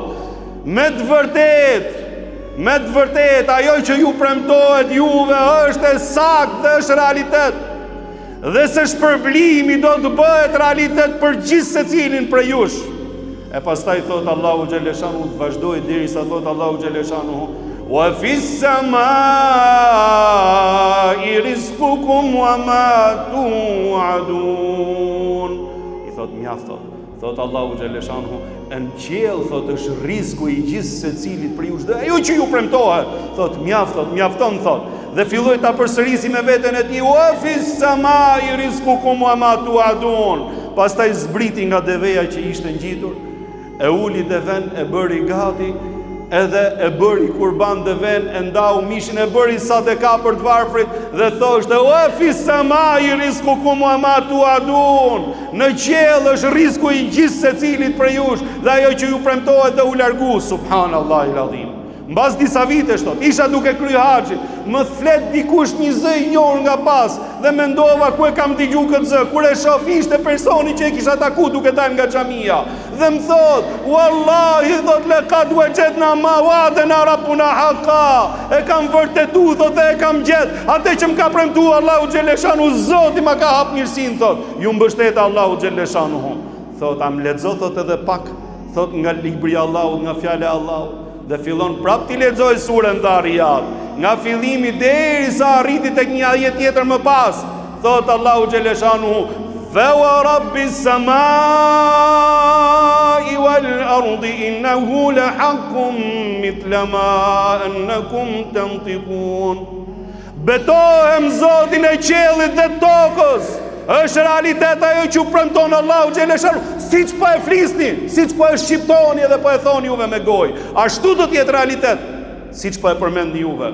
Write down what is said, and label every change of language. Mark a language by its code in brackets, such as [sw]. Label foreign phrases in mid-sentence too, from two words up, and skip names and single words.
[sq] Me të vërtet, ajo që ju premtohet juve është e saktë dhe është realitet. Dhe se shpërblimi do të bëhet realitet për gjithë secilin prej jush. E pastaj thot Allahu xhaleshanu, të vazhdoi derisa thot Allahu xhaleshanu [ar] وفي السماء رزقكم وما توعدون. [sq] I thot mjaft thot Allahu xhaleshanu, në qiell thot është rreziku i gjithë secilit për ju, dhe ajo që ju premtohet thot mjafton thot. Dhe filloi ta përsërisi me veten e tij [ar] وفي السماء رزقكم وما توعدون. [sq] Pastaj zbriti nga deveja që ishte ngjitur, e uli deven, e bëri gati, edhe e bëri kurban deven, e ndau mishin, e bëri sadaka për të varfrit dhe thoshte [ar] وفي السماء رزقكم وما توعدون. [sq] Në qiell është rreziku i gjithë secilit prej jush dhe ajo që ju premtohet dhe u largu. [ar] سبحان الله العظيم. [sq] Mbas disa vitesh thot, isha duke kry haxhin, më flet dikush një zë I njohur nga pas dhe mendova ku e kam dëgju këtë zë. Kur e shoh ishte personi që e kisha taku duke dalë nga xhamia. Dhe më thot, [ar] wallahi thot لقد وجدنا ما وعدنا ربنا حقا. [sq] E kam vërtetu thot dhe e kam gjet atë që më ka premtuar Allahu xhaleshanu, Zoti ma ka hap mirësinë thot. Ju mbështet Allahu xhaleshanu. Thot am lexo thot edhe pak thot nga libri I Allahut, nga fjala e Allahut. Dhe fillon prap t'i lexoj surën Dhariyat, nga fillimi derisa arriti tek një ajet tjetër më pas. Thot Allahu xhaleshanu [ar] فورب السماء والأرض إنه لحق مثل ما أنكم تنطقون. [sq] Betohem Zotin e qiellit dhe tokës, është realitet ajo që premton Allahu xhaleshanu, siç po e flisni, siç po e shqiptoni edhe po e thoni juve me gojë, ashtu do të jetë realitet, siç po e përmendni juve.